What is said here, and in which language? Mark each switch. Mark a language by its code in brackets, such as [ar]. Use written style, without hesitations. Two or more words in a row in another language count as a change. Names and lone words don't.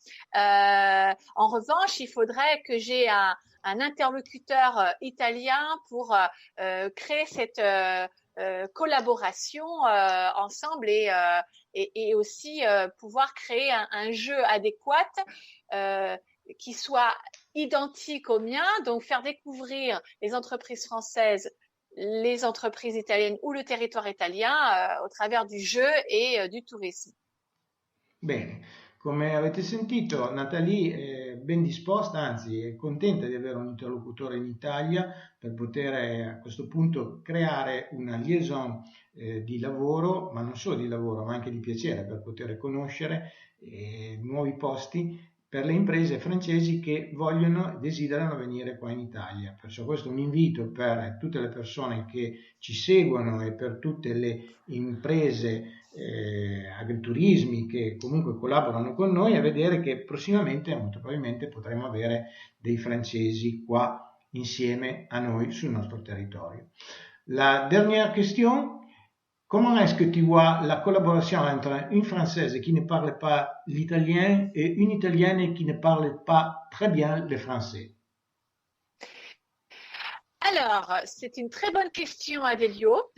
[fr] En revanche, il faudrait que j'ai un interlocuteur italien pour créer cette collaboration ensemble et aussi pouvoir créer un jeu adéquat qui soit identique au mien, donc faire découvrir les entreprises françaises, les entreprises italiennes ou le territoire italien au travers du jeu et du tourisme. [it] Bene, come avete sentito, Nathalie è ben disposta, anzi è contenta di avere un interlocutore in Italia per poter a questo punto creare una liaison di lavoro, ma non solo di lavoro, ma anche di piacere, per poter conoscere nuovi posti per le imprese francesi che vogliono e desiderano venire qua in Italia. Perciò questo è un invito per tutte le persone che ci seguono e per tutte le imprese agriturismi che comunque collaborano con noi, a vedere che prossimamente molto probabilmente potremo avere dei francesi qua insieme a noi sul nostro territorio. [fr] La dernière question: comment est-ce que tu vois la collaboration entre une Française qui ne parle pas l'italien et une Italienne qui ne parle pas très bien le français? Alors, c'est une très bonne question, Adélio.